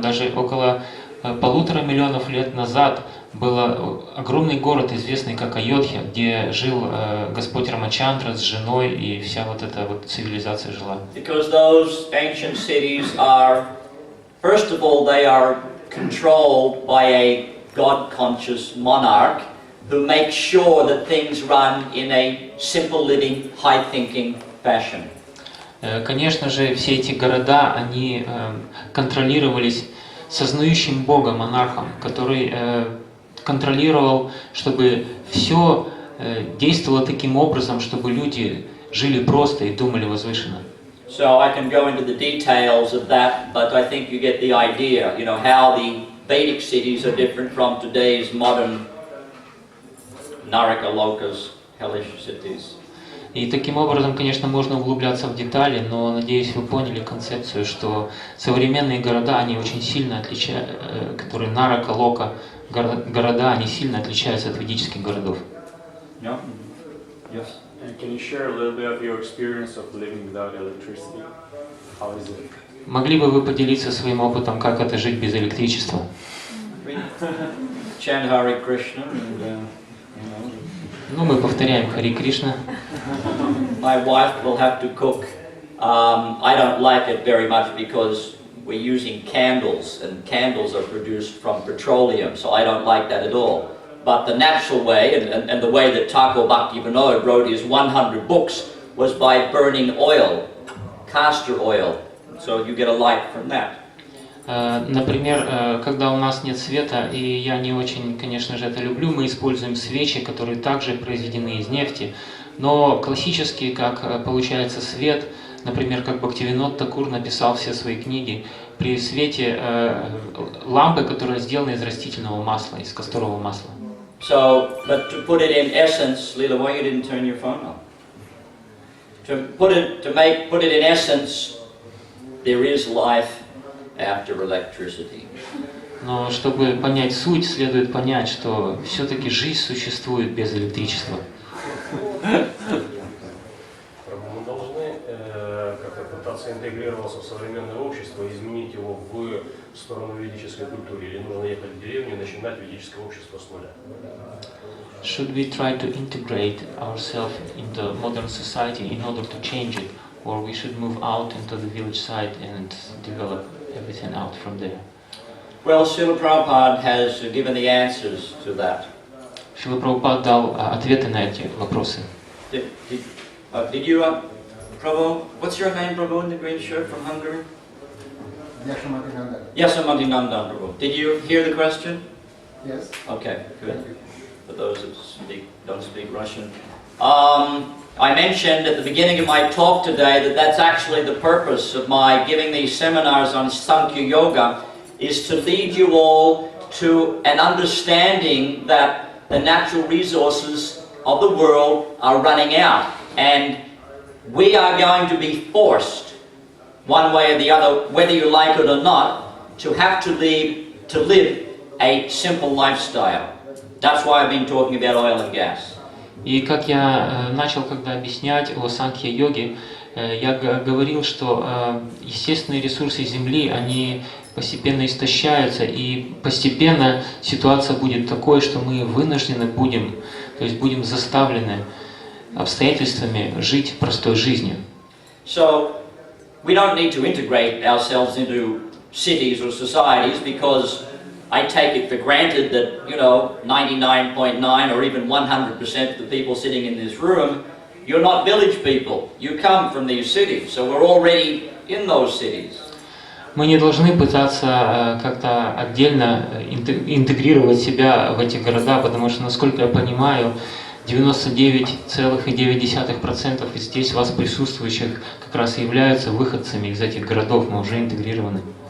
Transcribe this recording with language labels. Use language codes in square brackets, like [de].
[ru] Даже около 1,5 миллиона лет назад был огромный город, известный как Айодхья, где жил Господь Рамачандра с женой, и вся вот эта вот цивилизация жила. [en] Because those ancient cities are, first of all, they are controlled by a God-conscious monarch who makes sure that things run in a simple living, high-thinking fashion. [ru] Конечно же, все эти города, они контролировались сознающим Бога монархом, который контролировал, чтобы все действовало таким образом, чтобы люди жили просто и думали возвышенно. [en] So I can go into the details of that, but I think you get the idea, how the Vedic cities are different from today's modern Naraka Lokas, hellish cities. [ru] И таким образом, конечно, можно углубляться в детали, но, надеюсь, вы поняли концепцию, что современные города, они очень сильно отличаются, которые Нарака, Лока, города, они сильно отличаются от ведических городов. [en] Yeah. Yes. And can you share a little bit of your experience of living without electricity? How is it? [ru] Могли бы вы поделиться своим опытом, как это жить без электричества? [en] Chant Hare Krishna and, [ru] Ну, мы повторяем Хари Кришна. [en] My wife will have to cook. I don't like it very much because we're using candles, and candles are produced from petroleum, so I don't like that at all. But the natural way, and the way that Thakur Bhaktivinoda wrote his 100 books, was by burning oil, castor oil. So you get a light from that. [ru] Например, когда у нас нет света, и я не очень, конечно же, это люблю, мы используем свечи, которые также произведены из нефти. Но классически, как получается свет, например, как Бхактивинод Такур написал все свои книги, при свете лампы, которая сделана из растительного масла, из касторового масла. [en] So, but to put it in essence, Leela, why you didn't turn your phone on? To put it in essence, there is life after electricity. [ru] Но чтобы понять суть, следует понять, что все-таки жизнь существует без электричества. Мы должны как-то пытаться интегрироваться в современное общество и изменить его в сторону ведической культуры, или нужно ехать в деревню и начинать ведическое общество с нуля? [en] Should we try to integrate ourselves in the modern society in order to change it, or we should move out into the village side and develop everything out from there? Well, Srila Prabhupada has given the answers to that. [ru] Шрила Прабхупад дал ответы на эти вопросы. [en] Did you, Prabhu, what's your name, Prabhu, in the green shirt from Hungary? Yasamati Nandan, Prabhu. Did you hear the question? Yes. Okay, good. For those that don't speak Russian. I mentioned at the beginning of my talk today that that's actually the purpose of my giving these seminars on Sankhya Yoga, is to lead you all to an understanding that the natural resources of the world are running out, and we are going to be forced, one way or the other, whether you like it or not, to have to live a simple lifestyle. That's why I've been talking about oil and gas. [ru] И как я начал, когда объяснять о санхья-йоге, я говорил, что естественные ресурсы Земли, они постепенно истощаются, и постепенно ситуация будет такой, что мы вынуждены будем, то есть будем заставлены обстоятельствами жить простой жизнью. [en] So, we don't need to integrate ourselves into cities or societies, because I take it for granted that, 99.9 or even 100% of the people sitting in this room, you're not village people. You come from these cities, so we're already in those cities. [ru] Мы не должны пытаться как-то отдельно интегрировать себя в эти города, потому что, насколько я понимаю, 99,9% из здесь вас присутствующих как раз и являются выходцами из этих городов, мы уже интегрированы.